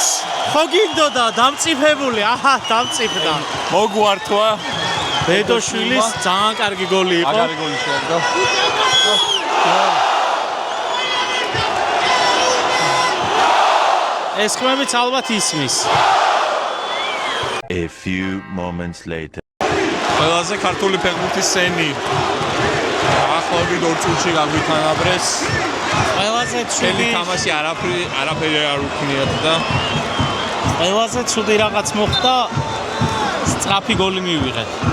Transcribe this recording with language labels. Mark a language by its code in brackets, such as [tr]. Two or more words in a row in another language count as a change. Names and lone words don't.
[ka] ხო გინდოდა დამწიფებული, აჰა, დამწიფდა. მოგვართვა. ბედოშვილის ძალიან კარგი გოლი იყო. მაგარი გოლი შეერგა. ეს ხმებიც ალბათ ისმის. [en] A few moments later. [ka] ყველაზე ქართული ფეხბურთის სენი. ახლობით 2 წუთში გაგვითანაბრეს. ყველაზე წელი ცუდი თამაში არაფერი არ უქნიათ და ყველაზე ცუდი რაღაც მოხდა. სწრაფი გოლი მივიღეთ.